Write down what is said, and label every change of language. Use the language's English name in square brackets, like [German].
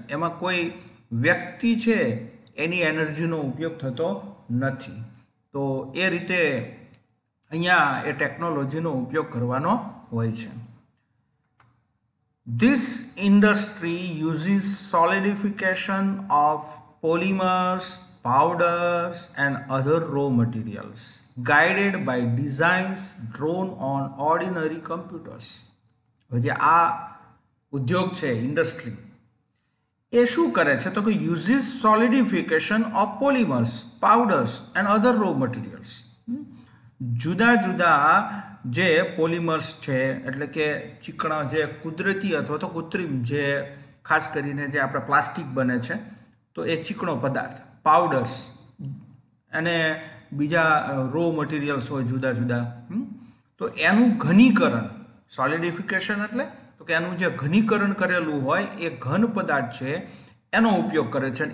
[Gujarati] એમાં કોઈ વ્યક્તિ છે એની એનર્જીનો ઉપયોગ થતો નથી। તો એ રીતે અહીંયા એ ટેકનોલોજીનો ઉપયોગ કરવાનો હોય છે। [English] This industry uses solidification of polymers, powders, and other raw materials, guided by designs drawn on ordinary computers. [Gujarati] જે આ ઉદ્યોગ છે ઇન્ડસ્ટ્રી એ શું કરે છે તો કે [English] Uses solidification of polymers powders and other raw materials. [Gujarati] જુદા જુદા જે પોલિમર્સ છે એટલે કે ચીકણા જે કુદરતી અથવા તો કૃત્રિમ જે ખાસ કરીને જે આપણે પ્લાસ્ટિક બને છે તો એ ચીકણો પદાર્થ પાવડર્સ અને બીજા રો મટીરિયલ્સ હોય જુદા જુદા તો એનું ઘનીકરણ સોલિડિફિકેશન એટલે તો કે એનું જે ઘનીકરણ કરેલું હોય એ ઘન પદાર્થ છે એનો ઉપયોગ કરે છે.